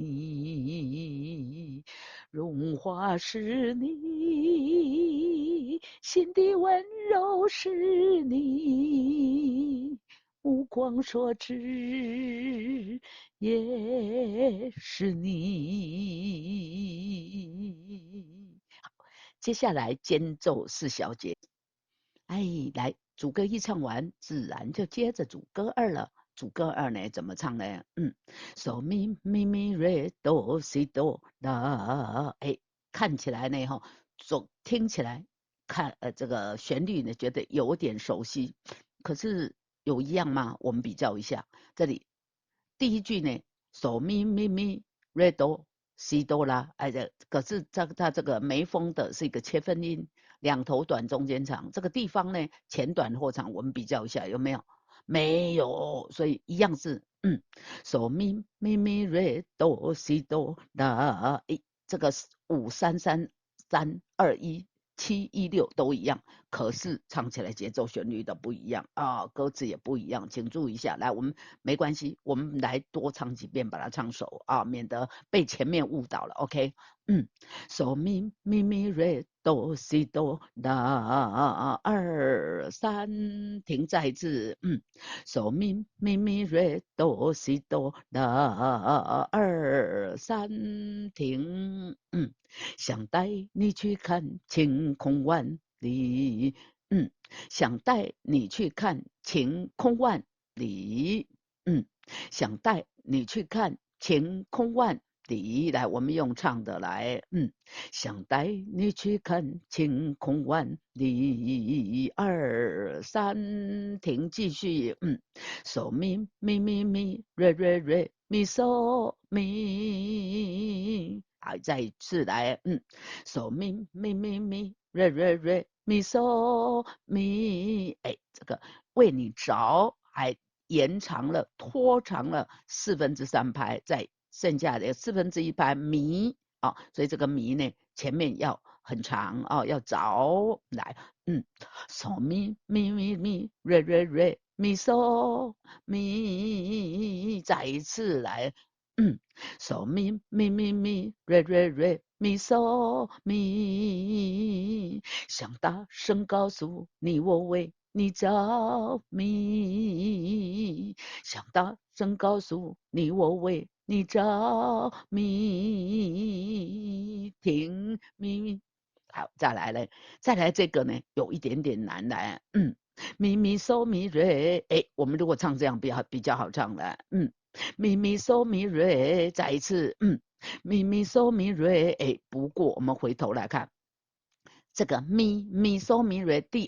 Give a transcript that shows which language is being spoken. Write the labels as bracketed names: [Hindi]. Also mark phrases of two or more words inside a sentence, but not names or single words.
[Chinese] 你，荣华是你，心的温柔是你，目光所至也是你。接下来间奏4小节，来，主歌一唱完，自然就接着主歌2了。主歌2呢，怎么唱呢 ？So mi mi mi re do si do la，看起来呢，听起来，这个旋律呢，觉得有点熟悉，可是有一样吗？我们比较一下，这里第一句呢 ，so mi mi mi re do si do la，可是它这个眉峰的是一个切分音。2头短中间长，这个地方呢前短后长，我们比较一下有没有？没有，所以一样是 so mi mi mi re do si do la，这个5 3 3 3 2 1 7 1 6都一样，可是唱起来节奏旋律的不一样啊，歌词也不一样，请注意一下。来，我们没关系，我们来多唱几遍，把它唱熟啊，免得被前面误导了。OK，So mi mi mi re do si do la 2 3，停再一次 ，So mi mi mi re do si do la 2 3，停，想带你去看晴空万里，想带你去看晴空万里，想带你去看晴空万里。来，我们用唱的来，想带你去看晴空万里，2 3，停，继续 ，so mi mi mi mi re re re mi so mi，好，再一次来 ，so mi mi mi mi re re re mi so mi，这个为你着，还延长了、拖长了3/4拍，在剩下的1/4拍咪所以这个咪呢，前面要很长要着来 ，so mi mi mi mi re re re mi so mi，再一次来 ，so mi mi mi mi re re re mi so mi，想大声告诉你我为你着迷，想大声告诉你我为你着迷，停咪。好，再来这个呢，有一点点难来咪咪嗦咪瑞，哎，我们如果唱这样比较好唱了，咪咪嗦咪瑞，再一次，咪咪嗦咪瑞，哎，不过我们回头来看，这个咪咪嗦咪瑞第